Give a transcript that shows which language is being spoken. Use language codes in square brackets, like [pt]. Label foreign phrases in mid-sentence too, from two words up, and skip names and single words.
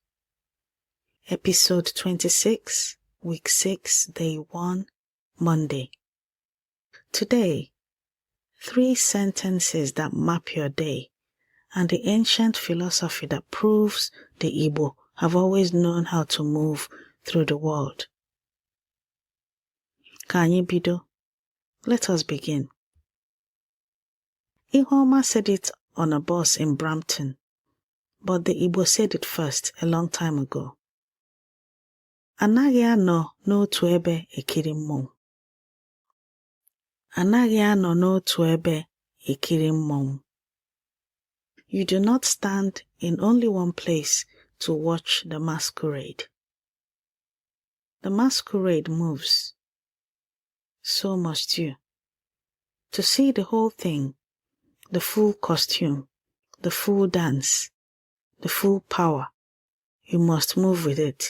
[en] Episode 26, Week 6, Day 1, Monday. Today, 3 sentences that map your day and the ancient philosophy that proves the Igbo have always known how to move through the world. [ig] Ka anyị bido. [en] Let us begin. Ihuoma said it on a bus in Brampton. But the Igbo said it first a long time ago. [ig] Anaghị anọ n'otu ebe ekiri mmọnwụ. Anaghị anọ n'otu ebe ekiri mmọnwụ. [en] You do not stand in only one place to watch the masquerade. The masquerade moves. So must you. To see the whole thing, the full costume, the full dance, the full power, you must move with it.